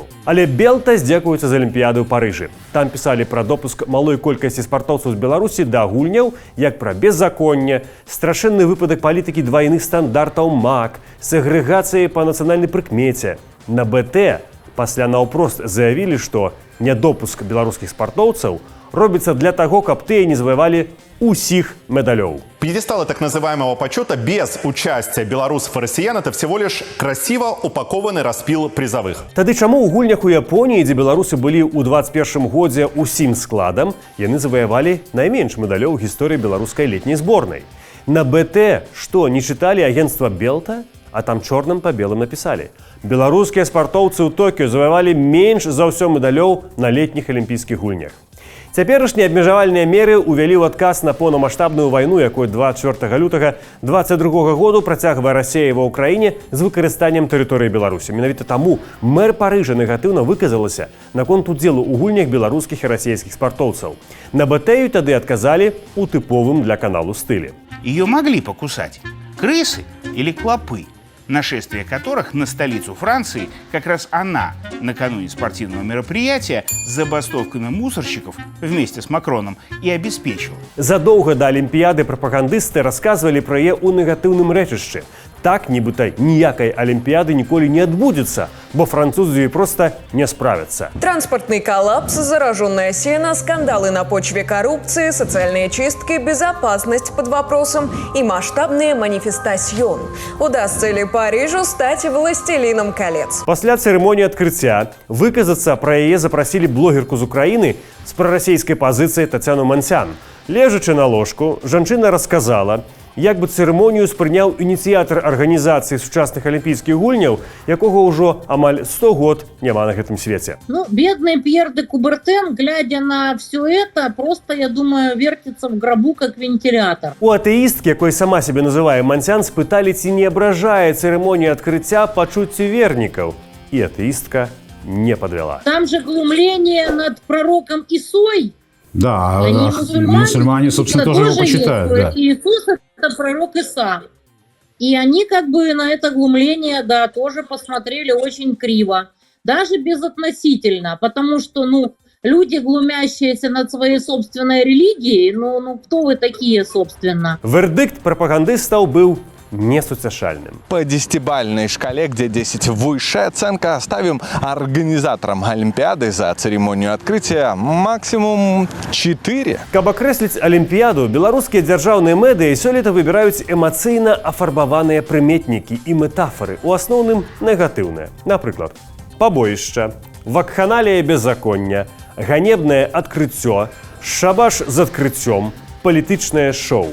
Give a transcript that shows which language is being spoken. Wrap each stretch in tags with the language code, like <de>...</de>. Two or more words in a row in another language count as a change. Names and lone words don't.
<be>Але Белта здзекуецца з Алімпіяды ў Парыжы. Там пісалі пра допуск малой колькасці спартоўцаў з Беларусі да гульняў, як пра беззаконне, страшэнны выпадак палітыкі двайных стандартаў МАК, сегрэгацыі па нацыянальнай прыкмеце. На БТ пасля наўпрост заявілі, што недопуск беларускіх спартоўцаў</be> <ru>робится для того,</ru> <be>каб тыя</be> <ru>не завоевали</ru> <be>усіх медалёў.</be> <ru>Пьедесталы так называемого почета без участия белорусов и россиян – это всего лишь красиво упакованный распил призовых.</ru> <be>Тады чаму ў гульнях у Японіі, дзе беларусы былі ў 21 годзе усім складам, яны заваявалі найменш медалёў у гісторыі беларускай летняй зборнай? На БТ што, не чыталі агенцтва Белта? А там чорным па белым напісалі. Беларускія спартоўцы ў Токіо заваявалі менш за ўсё медалёў на летніх алімпійскіх гульнях. Цяперашнія абмежавальныя меры ўвялі ў адказ на поўнамаштабную вайну, якую 24 лютага 2022 году працягвае Расія ва ўкраіне з выкарыстаннем тэрыторыі Беларусі. Менавіта таму мэр Парыжа негатыўна выказалася наконт удзелу ў гульнях беларускіх і расійскіх спартоўцаў. На БТ тады адказалі у тыповым для каналу стылі.</be> <ru>Ее могли покусать крысы или клопы, нашествие которых на столицу Франции как раз она накануне спортивного мероприятия с забастовками мусорщиков вместе с Макроном и обеспечила.</ru> <be>Задоўга да Алімпіяды прапагандысты расказвалі пра яе ў негатыўным рэчышчы. Так, нібыта ніякай Алімпіяды ніколі не адбудзецца, бо французы просто</be> <ru>не справятся. Транспортный коллапс, зараженная сено, скандалы на почве коррупции, социальные чистки, безопасность под вопросом и масштабные манифестацион. Удастся ли Парижу стать властелином колец?</ru> <be>Пасля цырымоніі адкрыцця выказацца пра яе запрасілі блогерку з Украіны з прарасійскай пазіцыяй Тацяну Мансян. Лежачы на ложку, жанчына расказала, як бы цырымонію спрыняў ініцыятар арганізацыі сучасных алімпійскіх гульняў, якога ўжо амаль 100 год няма на гэтым свеце.</be> <ru>Ну, бедный Пьер де Кубертен, глядя на все это, просто, я думаю, вертится в гробу, как вентилятор.</ru> <be>У атэісткі, якой сама себе называе Мансян, спыталі, ці не абражае цырымонію адкрыцця пачуцці вернікаў. І атэістка</be> <ru>не подвела. Там же глумление над пророком Исой. Да, мусульмане, собственно, тоже его почитают. Да. Иисус – это пророк Иса. И они как бы на это глумление, да, тоже посмотрели очень криво. Даже безотносительно, потому что, люди, глумящиеся над своей собственной религией, кто вы такие, собственно?</ru> <be>Вердикт прапагандыстаў быў несуцяшальным.</be> <ru>По 10-бальной шкале, где 10 высшая оценка, ставим организаторам Олимпиады за церемонию открытия максимум 4.</ru> <be>Каб акрэсліць Алімпіяду, беларускія дзяржаўныя медыі сёлета выбіраюць эмацыйна афарбаваныя прыметнікі і метафоры, у асноўным негатыўныя. Напрыклад, пабоішча, вакханалія беззаконня, ганебнае адкрыццё, шабаш з адкрыццём, палітычнае шоу.</be>